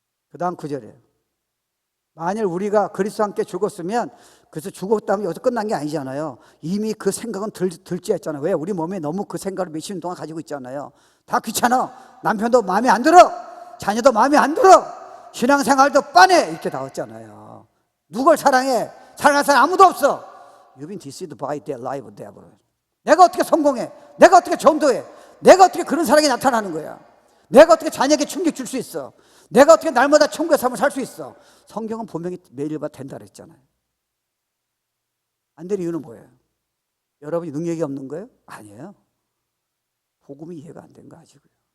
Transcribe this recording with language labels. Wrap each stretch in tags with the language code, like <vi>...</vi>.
<ko>그 다음 9절에 만일 우리가 그리스도와 함께 죽었으면, 그래서 죽었다면 여기서 끝난 게 아니잖아요. 이미 그 생각은 들지 했잖아요. 왜? 우리 몸에 너무 그 생각을 몇십 년 동안 가지고 있잖아요. 다 귀찮아. 남편도 마음에 안 들어. 자녀도 마음에 안 들어. 신앙생활도 빤해. 이렇게 나왔잖아요. 누굴 사랑해? 사랑할 사람 아무도 없어.</ko> <en>You've been deceived by the lie of the devil.</en> <ko>내가 어떻게 성공해? 내가 어떻게 전도해? 내가 어떻게 그런 사랑이 나타나는 거야? 내가 어떻게 자녀에게 충격 줄 수 있어? 내가 어떻게 날마다 천국의 삶을 살 수 있어? 성경은 분명히 매일마다 된다 그랬잖아요. 안 될 이유는 뭐예요? 여러분이 능력이 없는 거예요? 아니에요. 복음이 이해가 안 된 거 아시고요.</ko>